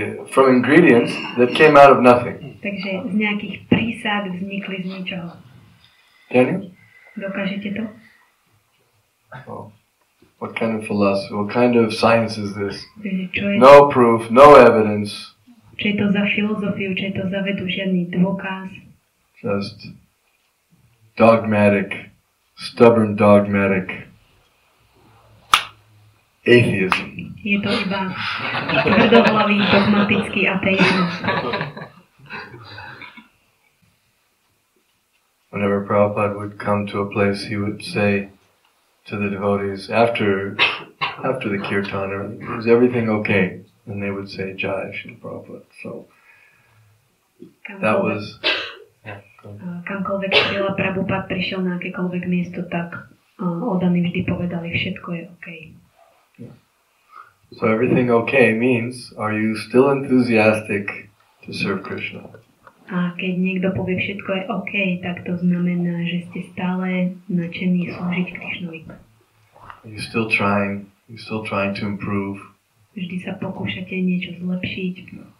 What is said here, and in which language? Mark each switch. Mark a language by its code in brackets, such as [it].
[en] From ingredients that came out of nothing. [sk] Takže z nejakých prísad vznikli z ničoho. [en] Can you? [sk] Dokážete to? Oh. [en] What kind of philosophy, what kind of science is this? [sk] Čo je, [en] No proof, no evidence. [sk] Čo je to za filozofiu, čo je to za vedu, žiadny dôkaz. [en] Just dogmatic, stubborn dogmatic atheism. [sk] Je to iba tvrdohlavý, dogmatický ateizmus. [en] Whenever Prabhupada would come to a place, he would say to the devotees, after the kirtan, is everything okay? And they would say, Jai Shri Prabhupada. So that was... [sk] Kamkoľvek Srila Prabhupada prišiel na akékoľvek miesto, tak odaní vždy povedali, všetko je OK. [en] So everything okay means, are you still enthusiastic to serve Krishna? [sk] A keď niekto povie, všetko je OK, tak to znamená, že ste stále nadšení slúžiť Krišnovi. [en] You're still trying to improve. [sk] Vždy sa pokúšate niečo zlepšiť.